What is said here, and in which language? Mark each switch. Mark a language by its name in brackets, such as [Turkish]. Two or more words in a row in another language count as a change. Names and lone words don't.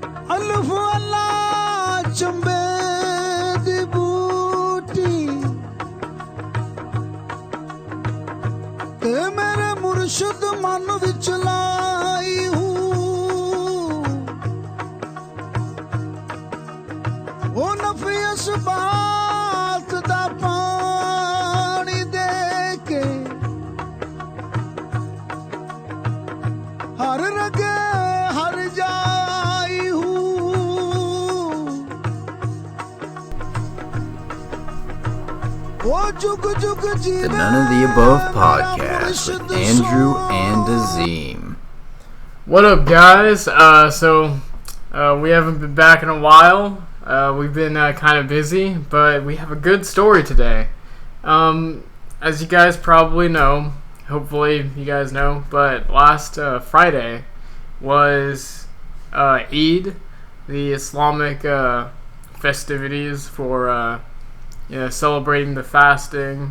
[Punjabi] ਅਲਫ਼ ਅੱਲ੍ਹਾ ਚੰਬੇ ਦੀ ਬੂਟੀ ਤੇ ਮੇਰੇ ਮੁਰਸ਼ਦ ਮਨ ਵਿੱਚ ਲਾਈ ਹੂ ਓ ਨਫ਼ੀਅਸ ਬਾਤ ਦਾ ਪਾਣੀ ਦੇ ਕੇ ਹਰ ਰਗੇ ਹਰ ਜਾਈ ਹੂ ਓ ਜੁਗ ਜੁਗ ਜੀਵੇ [English] The None of the Above podcast with Andrew and Azim. What up, guys? We haven't been back in a while. We've been kind of busy, but we have a good story today. As you guys probably know, hopefully you guys know, but last Friday was Eid, the Islamic festivities for celebrating the fasting.